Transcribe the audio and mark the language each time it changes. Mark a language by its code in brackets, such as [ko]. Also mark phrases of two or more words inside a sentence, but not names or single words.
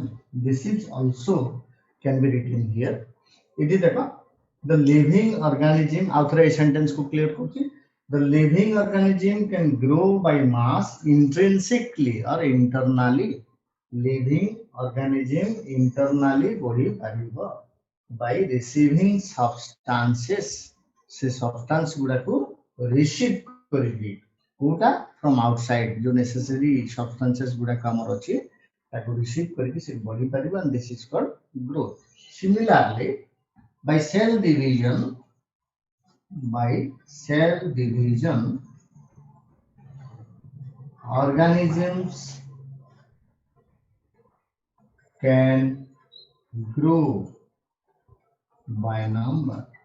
[en] This is also can be written here. It is the living organism. After a sentence को clear करके, the living organism can grow by mass intrinsically or internally. Living organism internally [or] ବଢ଼ି ପାରିବ [en] by receiving substances. [or] से substance गुड़ा को receive करिबी कोटा [en] from outside, [or] जो [en] necessary substances [or] ଗୁଡ଼ା କାମର ଅଛି ତାକୁ receive କରକେ ସେ ବଢ଼ି ପାରିବ, [en] and this is called growth. Similarly, by cell division, organisms can grow by number.